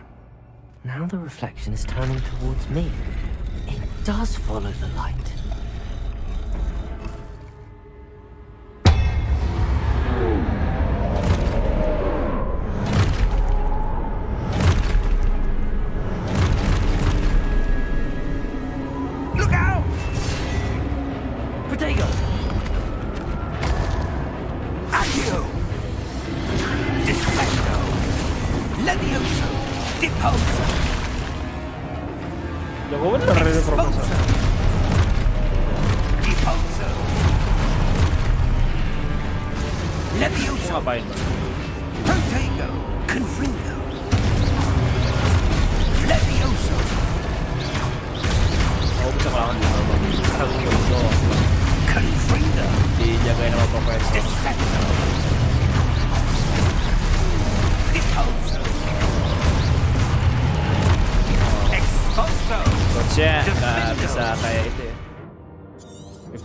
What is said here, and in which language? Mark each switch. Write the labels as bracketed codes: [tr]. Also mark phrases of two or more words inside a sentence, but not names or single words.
[en] Now the reflection is turning towards me. It does follow the light. Look out! Protego! Accio! Defendo! Levioso! Deposo! [id] Jago bener ini Profesor. [en] Deposo! Levioso! [id] Ngapain, Bang? [en] Protego! Confringo! Levioso! [id] Oh, bisa ngelawan juga, Bang. Harus doang. [en] Confringo! [id] Dijagain sama Profesor. [en] Defendo! Deposo! Expulso! [id] Coachnya nggak bisa kayak itu ya.